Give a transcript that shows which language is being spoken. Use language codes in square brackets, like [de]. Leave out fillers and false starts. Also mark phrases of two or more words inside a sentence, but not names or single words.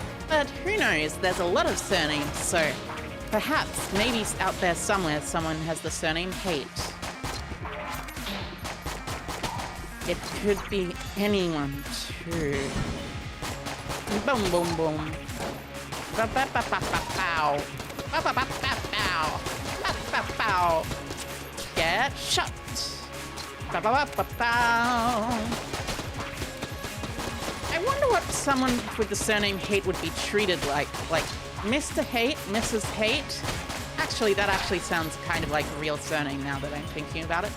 [en] But who knows, there's a lot of surnames, so perhaps, maybe out there somewhere, someone has the surname Hate. It could be anyone, too. Boom, boom, boom. Ba-ba-ba-ba-ba-bow. Ba-ba-ba-ba-bow. Ba-ba-bow. Get shot. Ba-ba-ba-ba-bow. I wonder what someone with the surname Hate would be treated like. Like, Mr. Hate, Mrs. Hate? Actually, that actually sounds kind of like a real surname now that I'm thinking about it.